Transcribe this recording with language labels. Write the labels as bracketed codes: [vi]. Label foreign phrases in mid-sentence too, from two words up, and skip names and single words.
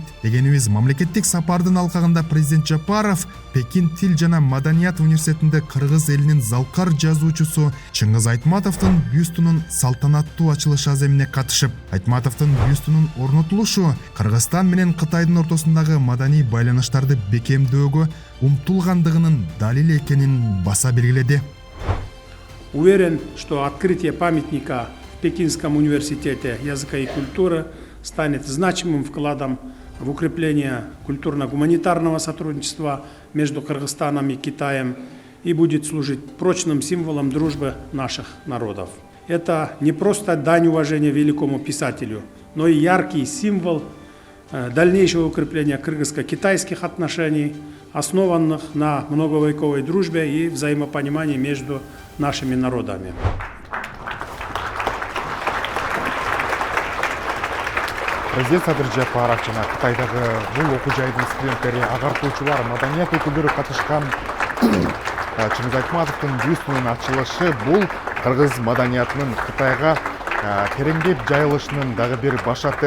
[ky] Дегенибиз, мамлекеттик сапардын алкагында президент Жапаров Пекин тил жана маданият университетинде кыргыз элинин залкар жазуучусу Чыңгыз Айтматовдун бюстунун салтанаттуу ачылыш аземине катышып, Айтматовдун бюстунун орнотулушу Кыргызстан менен Кытайдын ортосундагы маданий байланыштарды бекемдөөгө умтулгандыгынын далили экенин баса белгиледи. [ru] Уверен, что открытие памятника в Пекинском университете языка и культуры станет значимым вкладом в укрепление культурно-гуманитарного сотрудничества между Кыргызстаном и Китаем и будет служить прочным символом дружбы наших народов. Это не просто дань уважения великому писателю, но и яркий символ дальнейшего укрепления кыргызско-китайских отношений, основанных на многовековой дружбе и взаимопонимании между нашими народами. [ky] Президент Садыр Жапаров жана Кытайдагы бул окуу жайдын студенттери, агартуучулар, маданият өкүлдөрү катышкан Чыңгыз Айтматовдун бюстунун ачылышы бул кыргыз маданиятынын Кытайга тереңдеп жайылышынын дагы бир башаты.